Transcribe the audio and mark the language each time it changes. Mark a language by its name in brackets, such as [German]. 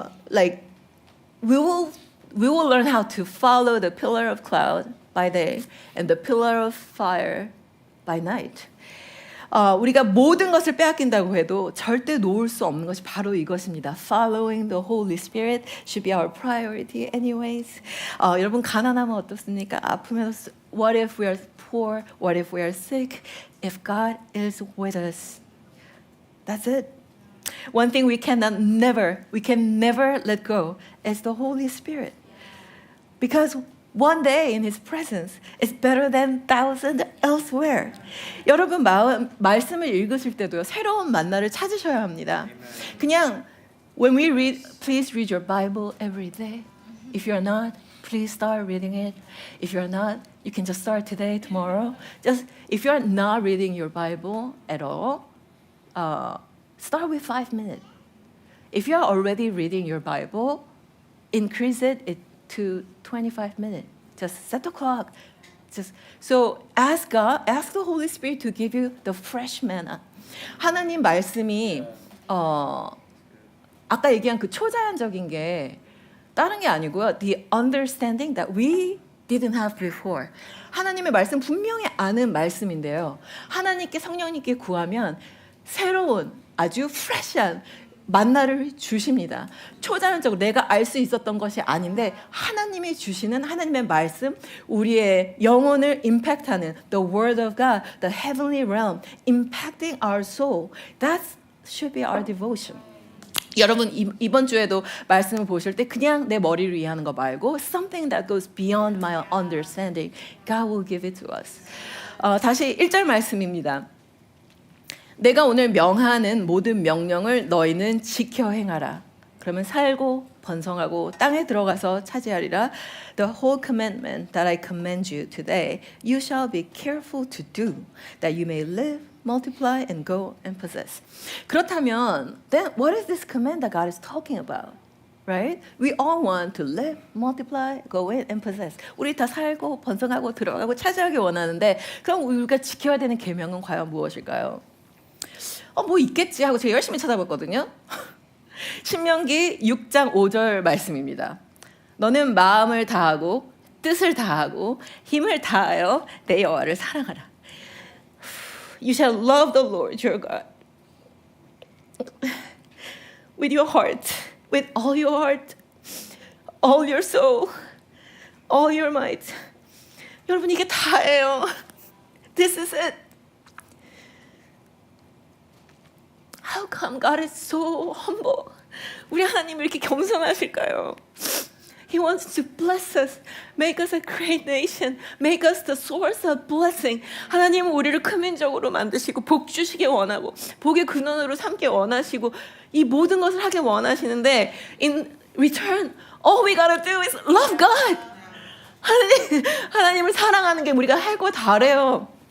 [English] Like we will learn how to follow the pillar of cloud by day and the pillar of fire by night. [Korean] 우리가 모든 것을 빼앗긴다고 해도 절대 놓을 수 없는 것이 바로 이것입니다. [English] Following the Holy Spirit should be our priority anyways. [Korean] 여러분 가난하면 어떻습니까? 아프면 [English] what if we are poor? What if we are sick? If God is with us, that's it. One thing we can never let go is the Holy Spirit. Because one day in His presence is better than 1,000 elsewhere. [Korean] 여러분 말씀을 읽으실 때도요. 새로운 만나를 찾으셔야 합니다. [English] 그냥 when we read, please read your Bible every day. If you're not, please start reading it. If you're not, you can just start today, tomorrow. Just if you're not reading your Bible at all, start with 5 minutes. If you're already reading your Bible, increase it to 25 minutes. Just set the clock. So ask God, ask the Holy Spirit to give you the fresh manna. [Korean] 하나님 말씀이 아까 얘기한 그 초자연적인 게 다른 게 아니고요. [English] The understanding that we didn't have before. [Korean] 하나님의 말씀 분명히 아는 말씀인데요. 하나님께 성령님께 구하면 새로운 아주 프레시한 만나를 주십니다. 초자연적으로 내가 알 수 있었던 것이 아닌데 하나님이 주시는 하나님의 말씀, 우리의 영혼을 임팩트하는 [English] the word of God, the heavenly realm, impacting our soul. That should be our devotion. [Korean] 여러분 이번 주에도 말씀을 보실 때 그냥 내 머리를 이해하는 거 말고 [English] something that goes beyond my understanding, God will give it to us. [Korean] 다시 1절 말씀입니다. 내가 오늘 명하는 모든 명령을 너희는 지켜 행하라. 그러면 살고 번성하고 땅에 들어가서 차지하리라. [English] The whole commandment that I command you today, you shall be careful to do, that you may live, multiply, and go and possess. 그렇다면, then what is this command that God is talking about? Right? We all want to live, multiply, go in, and possess. [Korean] 우리 다 살고 번성하고 들어가고 차지하기 원하는데, 그럼 우리가 지켜야 되는 계명은 과연 무엇일까요? 뭐 있겠지 하고 제가 열심히 찾아봤거든요. 신명기 6장 5절 말씀입니다. 너는 마음을 다하고 뜻을 다하고 힘을 다하여 내 여호와를 사랑하라. [English] You shall love the Lord your God with your heart, with all your heart, all your soul, all your might. [Korean] 여러분 이게 다예요. [English] This is it. How come God is so humble? [Korean] 우리 하나님 이렇게 겸손하실까요? [English] He wants to bless us, make us a great nation, make us the source of blessing. [Korean] 하나님은 우리를 큰 민족으로 만드시고 복 주시기 원하고 복의 근원으로 삼기 원하시고 이 모든 것을 하기 원하시는데 [English] in return, all we gotta do is love God. [Korean] 하나님을 사랑하는 게 우리가 할 거 다래요.